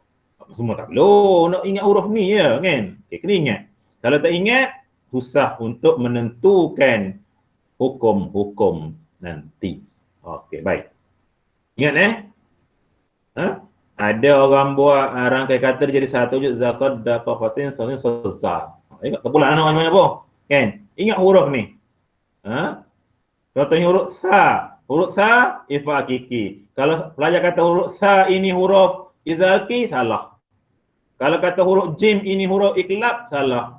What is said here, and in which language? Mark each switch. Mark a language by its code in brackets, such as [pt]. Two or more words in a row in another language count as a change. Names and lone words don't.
[ms] Semua tak perlu, nak ingat huruf ni je kan. Okay, kena ingat. Kalau tak ingat, susah untuk menentukan hukum-hukum nanti. Okey, baik. Ingat ada orang buat rangkai kata dia jadi satu je, za, sad, da, fa, sin, sa, sin, sa, za. Ingat terpulang anak mana apa? Kan? Ingat huruf ni. Contohnya huruf sa. Huruf sa, [ar] إخفاء حقيقي. [ms] Kalau pelajar kata huruf sa ini huruf [ar] إظهار حلقي, [ms] salah. Kalau kata huruf jim ini huruf iklab, salah.